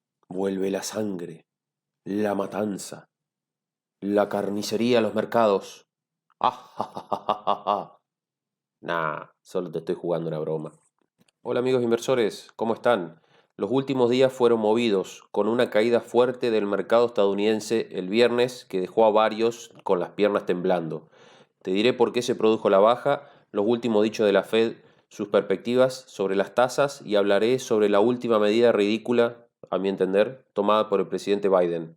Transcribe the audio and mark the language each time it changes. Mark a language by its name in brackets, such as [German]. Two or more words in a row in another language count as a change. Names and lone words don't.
[Spanish] Vuelve la sangre, la matanza, la carnicería a los mercados. ¡Ah, ja, ja, ja, ja, ja, ja! Nah, solo te estoy jugando una broma. Hola amigos inversores, ¿cómo están? Los últimos días fueron movidos con una caída fuerte del mercado estadounidense el viernes que dejó a varios con las piernas temblando. Te diré por qué se produjo la baja, los últimos dichos de la Fed, sus perspectivas sobre las tasas y hablaré sobre la última medida ridícula, a mi entender, tomada por el presidente Biden.